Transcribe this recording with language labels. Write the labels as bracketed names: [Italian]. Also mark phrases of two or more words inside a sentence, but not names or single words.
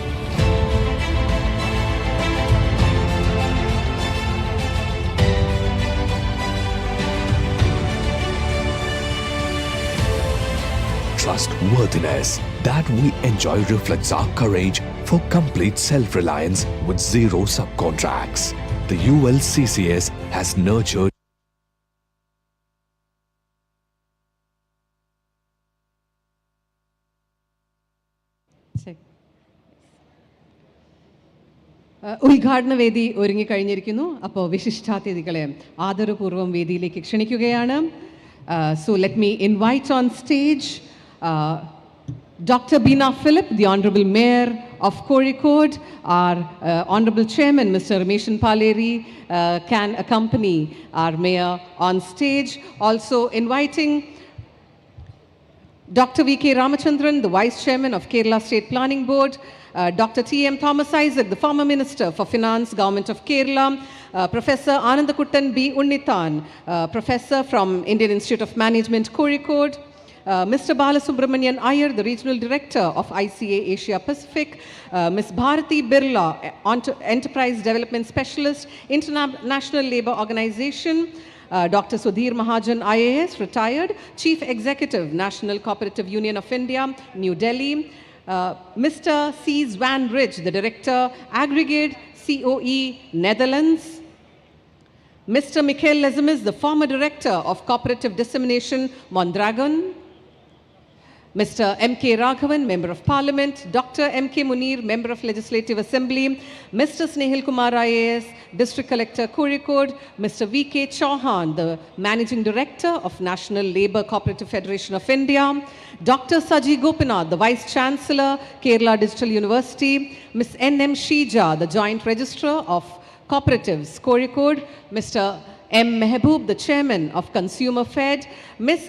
[English] Trustworthiness that we enjoy reflects our courage for complete self-reliance with zero subcontracts. The ULCCS has nurtured [Malayalam] ഉദ്ഘാടന വേദി ഒരുങ്ങിക്കഴിഞ്ഞിരിക്കുന്നു. അപ്പോൾ വിശിഷ്ടാതിഥികളെ ആദരപൂർവ്വം വേദിയിലേക്ക് ക്ഷണിക്കുകയാണ്. [English] So let me invite on stage Dr. Bina Philip, the Honorable Mayor of Kozhikode. Our Honorable Chairman, Mr. Rameshan Paleri, can accompany our Mayor on stage. Also inviting Dr. VK Ramachandran, the Vice Chairman of Kerala State Planning Board, Dr. T.M. Thomas Isaac, the former Minister for Finance, Government of Kerala, Professor Anandakuttan B. Unnithan, Professor from Indian Institute of Management, Kozhikode, Mr. Balasubramanian Iyer, the Regional Director of ICA Asia Pacific, Ms. Bharati Birla, Enterprise Development Specialist, International Labour Organization, Dr. Sudhir Mahajan, IAS, retired, Chief Executive, National Cooperative Union of India, New Delhi, Mr. C. Zwan Ridge, the Director, Aggregate COE, Netherlands, Mr. Mikhail Lezemis, the former Director of Cooperative Dissemination, Mondragon, Mr. MK Raghavan, Member of Parliament, Dr. MK Munir, Member of Legislative Assembly, Mr. Snehil Kumar IAS, District Collector, Kozhikode, Mr. VK Chauhan, the Managing Director of National Labour Cooperative Federation of India, Dr. Saji Gopinath, the Vice Chancellor, Kerala Digital University, Ms. N.M. Shija, the Joint Registrar of Cooperatives, Kozhikode, Mr. M. Mehboob, the Chairman of Consumer Fed, Ms.